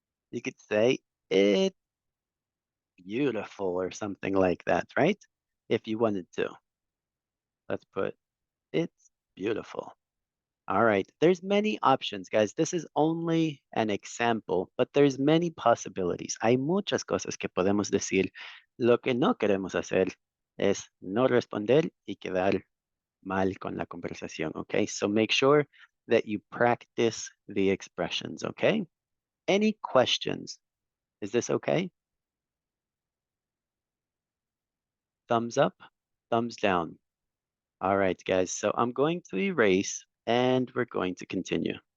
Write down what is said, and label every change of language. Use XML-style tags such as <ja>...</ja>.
<en>You could say it's beautiful or something like that, right? If you wanted to. Let's put it's beautiful. All right, there's many options, guys. This is only an example, but there's many possibilities.</en> <es>Hay muchas cosas que podemos decir. Lo que no queremos hacer es no responder y quedar mal con la conversación, okay?</es> <en>So make sure that you practice the expressions, okay? Any questions? Is this okay? Thumbs up, thumbs down. All right, guys, so I'm going to erase and we're going to continue.</en>